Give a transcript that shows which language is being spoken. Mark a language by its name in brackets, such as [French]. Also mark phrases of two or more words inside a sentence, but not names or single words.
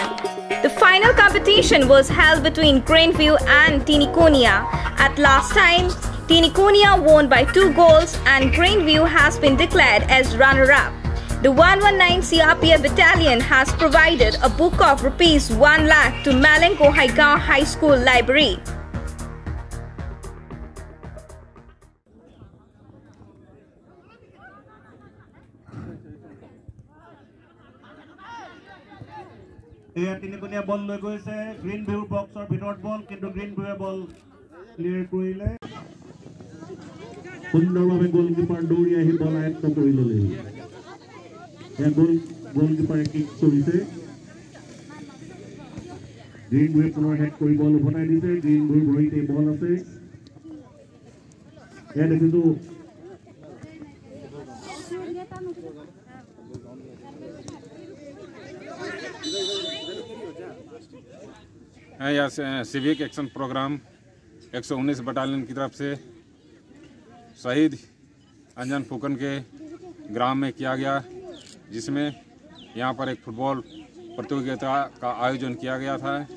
[English] The final competition was held between Greenview and Tinikonia. At last time, Tinikonia won by 2 goals and Greenview has been declared as runner-up. The 119 CRPF Battalion has provided a book of ₹1 lakh to Melanko Haigao High School Library. [Assamese] তিনিকোণীয়া বল লৈ গৈছে গ্ৰীণ ভিউ বক্সৰ ভিতৰত বল, কিন্তু গ্ৰীণ ভিউৱে বল ক্লিয়াৰ কৰিলে। সুন্দৰভাৱে গলকিপাৰ দৌৰি আহি বল আয়ত্ত কৰি ল'লে। গোলকিপাৰে কিক কৰিছে। গ্ৰীণ ভিউৱে পুনৰ হেড কৰি বল উভতাই দিছে। গ্ৰীণ ভিউৰ ভৰিতে বল আছে। এয়া দেখিছোঁ [Hindi] यह [English] civic action program [Hindi] 119 बटालियन की तरफ से शहीद अंजन फुकन के ग्राम में किया गया, जिसमें यहाँ पर एक फुटबॉल प्रतियोगिता का आयोजन किया गया था।